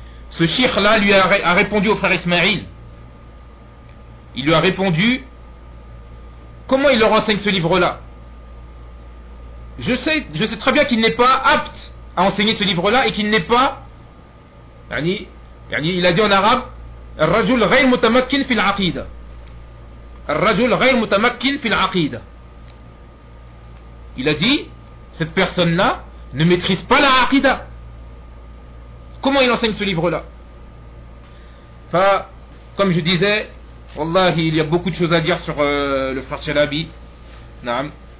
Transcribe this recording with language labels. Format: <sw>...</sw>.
<fr>Ce chir-là lui a répondu au frère Ismaïl. Il lui a répondu, comment il leur enseigne ce livre-là? Je sais très bien qu'il n'est pas apte à enseigner ce livre-là et qu'il n'est pas, il a dit en arabe,</fr> <ar>الرجل غير متمكن في العقيدة. الرجل غير متمكن في العقيدة.</ar> <fr>Il a dit, cette personne-là ne maîtrise pas la aqida. Comment il enseigne ce livre-là? Comme je disais, wallahi, il y a beaucoup de choses à dire sur le frère Chalabi. Naam.</fr>